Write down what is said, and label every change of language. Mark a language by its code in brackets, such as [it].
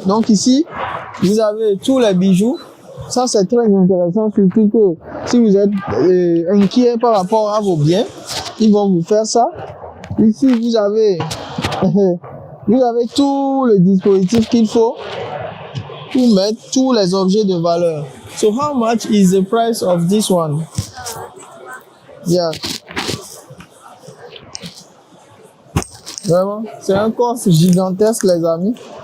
[fr] Donc ici, vous avez tous les bijoux. Ça, c'est très intéressant, surtout que si vous êtes inquiet par rapport à vos biens, ils vont vous faire ça. Ici, vous avez tout le dispositif qu'il faut pour mettre tous les objets de valeur. [en] So, how much is the price of this one? Yeah. [fr] Vraiment, c'est un coffre gigantesque, les amis.